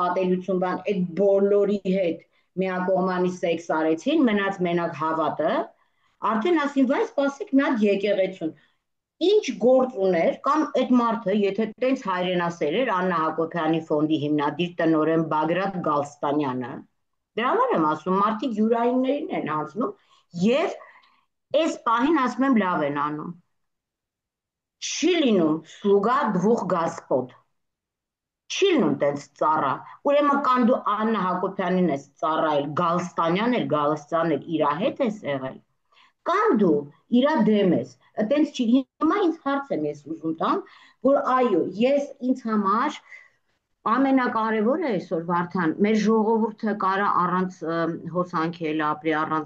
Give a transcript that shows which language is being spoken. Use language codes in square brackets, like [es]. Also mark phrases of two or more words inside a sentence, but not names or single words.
[hy] ատելություն բան այդ բոլորի հետ միակողմանի սեքս արեցին մնաց մենակ հավատը արդեն ասին վայ սպասեք մի հատ եկեղեցուն ինչ գործ ուներ կամ այդ մարդը եթե տենց հայրենասեր էր Աննա Հակոբյանի ֆոնդի հիմնադիր տնօրեն Բագրատ Գալստանյանը դրա համար եմ ասում մարդիկ յուրայիններին են հանձնում եւ այս պահին ասում եմ լավ են անում չի լինում [ru] слуга двух господ [hy] չի լինում տենց ծառա ուրեմն կան դու Աննա Հակոբյանին ես ծառայել Գալստանյան էր Գալստյան էր իրա հետ ես եղել կամ դու իրա դեմ ես այտենց չի հիմա ինձ հարց եմ ես ուզում տամ որ այո ես ինձ համար ամենակարևորը այսօր Վարդան մեր ժողովուրդը կարա առանց հոսանքի էլ ապրի առանց